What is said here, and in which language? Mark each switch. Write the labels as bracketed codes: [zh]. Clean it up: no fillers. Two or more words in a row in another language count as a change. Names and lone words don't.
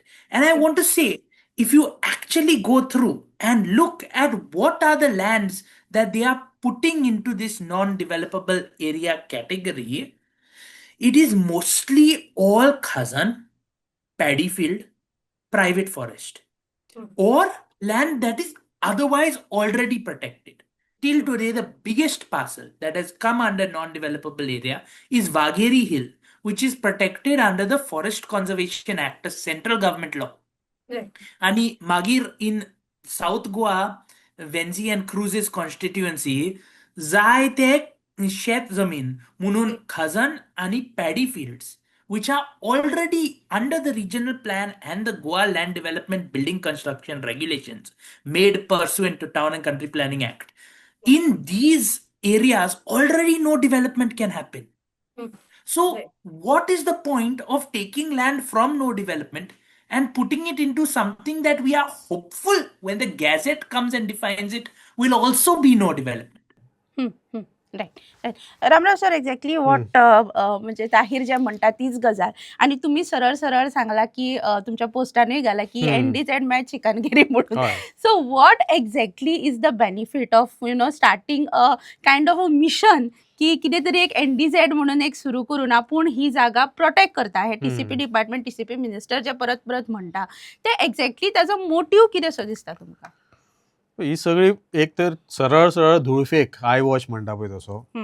[en] And I want to say, if you actually go through and look at what are the lands that they are putting into this non-developable area category, it is mostly all khazan, paddy field, private forest, or land that is otherwise already protected. Till today, the biggest parcel that has come under non-developable area is Wagheri Hill, which is protected under the Forest Conservation Act, a central government law. Right. [kok] आणि मागीर [en] in South Goa, Venzi and Cruz's constituency, [kok] जायते शेत जमीन म्हणून खजन आणि [en] paddy fields, which are already under the regional plan and the Goa Land Development Building Construction Regulations made pursuant to Town and Country Planning Act. In these areas, already no development can happen. So, what is the point of taking land from no development and putting it into something that we are hopeful, when the gazette comes and defines it, will also be no development? राईट, राईट. [kok] रामराव सर, [en] exactly what [kok] म्हणजे ताहीर जे म्हणटा तीच गजाल. आणि तुम्ही सरळ सरळ सांगला की तुमच्या पोस्टानूय घाला की NDZ मॅच चिकनगिरी म्हणून. [en] So what exactly is the benefit of starting a kind of a mission [kok] की कितें तरी एक NDZ म्हणून एक सुरू करून आपूण ही जागा प्रोटेक्ट करता. हे TCP डिपार्टमेंट, TCP मिनिस्टर जे परत परत म्हणटा ते एक्झॅक्टली ताजो मोटीव कितें सो दिसता तुमकां? ही सगळी एक तर सरळ सरळ धुळफेक, [en] eye wash [kok] म्हणटा पळय तसो.